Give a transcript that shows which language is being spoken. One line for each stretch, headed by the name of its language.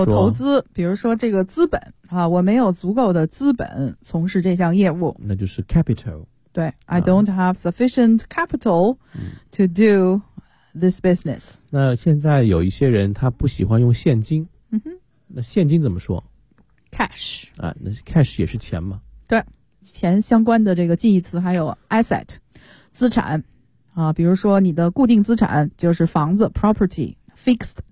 Chinese: 有投资，比如说这个资本啊，我没有足够的资本从事这项业务，那就是 capital。
English: 对、啊、I don't have sufficient capital to do this business。
Chinese: 那现在有一些人他不喜欢用现金，那现金怎么说
English: ？Cash
Chinese: 啊，那 cash 也是钱嘛？对，钱相关的这个近义词还有 asset， 资产啊，比如说你的固定资产就是房子 property，fixed。